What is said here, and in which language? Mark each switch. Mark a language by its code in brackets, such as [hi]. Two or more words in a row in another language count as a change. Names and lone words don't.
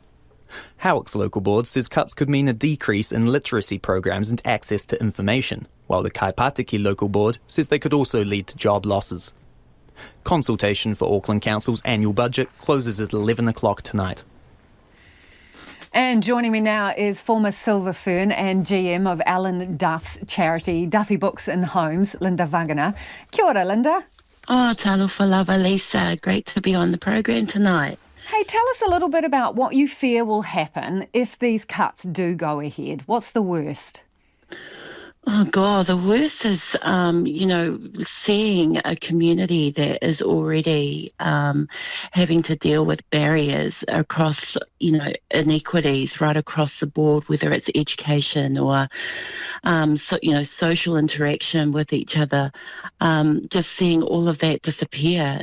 [en] Howick's local board says cuts could mean a decrease in literacy programs and access to information, while the Kaipatiki local board says they could also lead to job losses. Consultation for Auckland Council's annual budget closes at 11 o'clock tonight. And joining me now is former Silver Fern and GM of Alan Duff's charity, Duffy Books and Homes, Linda Wagner. [mi] Kia ora, Linda. [sm] Oh, talofa lava, Lisa. [en] Great to be on the program tonight. Hey, tell us a little bit about what you fear will happen if these cuts do go ahead. What's the worst? Oh, God, the worst is, seeing a community that is already having to deal with barriers across, inequities right across the board, whether it's education or, social interaction with each other, just seeing all of that disappear.